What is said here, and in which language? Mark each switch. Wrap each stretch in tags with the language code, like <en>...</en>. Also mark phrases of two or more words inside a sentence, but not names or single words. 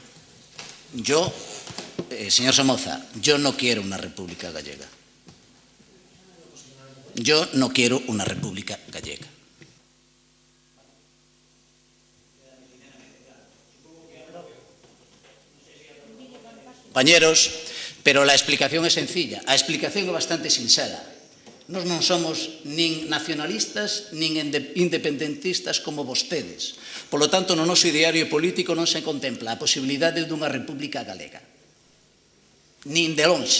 <es>Señor Somoza, yo no quiero una república gallega. Yo no quiero una república gallega. Compañeros, pero la explicación</es> <gl>é sencilla, a explicación é bastante sincera. Nós non somos nin nacionalistas nin independentistas como vostedes.</gl> <es>Por lo tanto,</es> <gl>no noso ideario político non se contempla a posibilidade dunha república galega. Nin de lonxe.</gl>